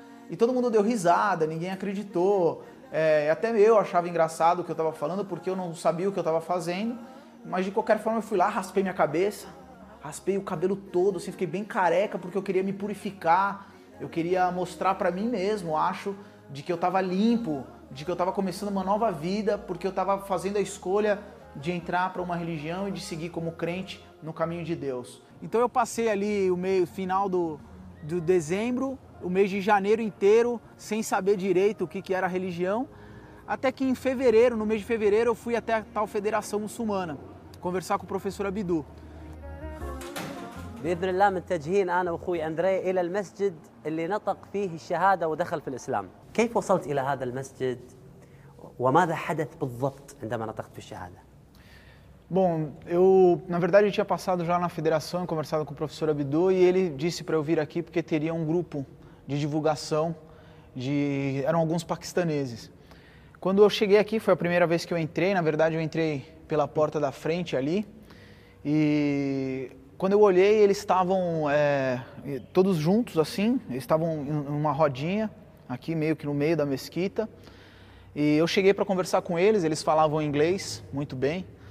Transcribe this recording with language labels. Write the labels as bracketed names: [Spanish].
[Portuguese] E todo mundo deu risada, ninguém acreditou, até eu achava engraçado o que eu estava falando, porque eu não sabia o que eu estava fazendo, mas de qualquer forma eu fui lá, raspei minha cabeça, raspei o cabelo todo, assim, fiquei bem careca porque eu queria me purificar, eu queria mostrar para mim mesmo, acho, de que eu estava limpo, de que eu estava começando uma nova vida, porque eu estava fazendo a escolha de entrar para uma religião e de seguir como crente no caminho de Deus. Então eu passei ali o meio final do dezembro, o mês de janeiro inteiro, sem saber direito o que era a religião, até que em fevereiro, no mês de fevereiro, eu fui até a tal Federação Muçulmana conversar com o professor Abdu. [Arabic] بإذن الله من التجهين أنا وأخوي أندري إلى المسجد اللي نطق فيه الشهادة ودخل في الإسلام. كيف وصلت إلى هذا المسجد وماذا حدث بالضبط عندما نطقت في الشهادة؟ [Portuguese] Bom, eu na verdade eu tinha passado já na federação e conversado com o professor Abdu e ele disse para eu vir aqui porque teria um grupo de divulgação, eram alguns paquistaneses. Quando eu cheguei aqui, foi a primeira vez que eu entrei, na verdade eu entrei pela porta da frente ali, e quando eu olhei eles estavam todos juntos assim, eles estavam em uma rodinha aqui meio que no meio da mesquita, e eu cheguei para conversar com eles falavam inglês muito bem.